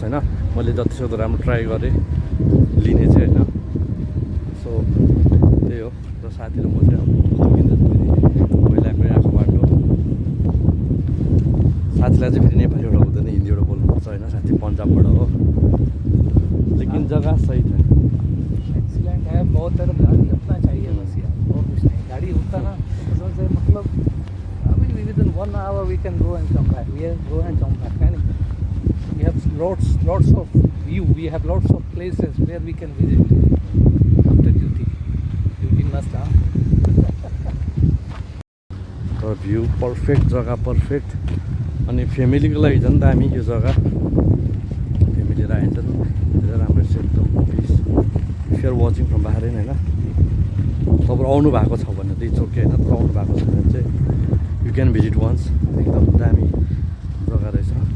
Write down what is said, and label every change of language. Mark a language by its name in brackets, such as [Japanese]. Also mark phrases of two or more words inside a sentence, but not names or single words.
[Nepali] होइन मैले जतिसक्दो राम्रो ट्राई गरेँ लिने चाहिँ होइन सो त्यही हो र साथी र म चाहिँ अब पहिलाकै आएको बाटो साथीलाई चाहिँ फेरि नेपालीबाट हुँदैन हिन्दीबाट बोल्नुपर्छ होइन साथी पन्जाबबाट हो लेकिन जग्गा सही छ [Hindi] एक्सीलेंट है बहुत तरह गाड़ी अपना चाहिए बस यार और कुछ नहीं गाड़ी होता ना तो से मतलब [English] I mean within 1 hour we can go and come back we go and come back and we have lots of view we have lots of places where we can visit after duty must have [Nepali] तर [English] view perfect [Nepali] जग्गा पर्फेक्ट अनि फ्यामिलीको लागि झन् दामी यो जग्गा फ्यामिली आइन्छ धेरै राम्रो छ एकदम [English] peace if you're watching from [Nepali] बाहिर होइन तपाईँ आउनु भएको छ भने त [English] it's okay [Nepali] होइन तर आउनु भएको छ भने चाहिँ [English] you can visit once [Nepali] एकदम दामी जग्गा रहेछ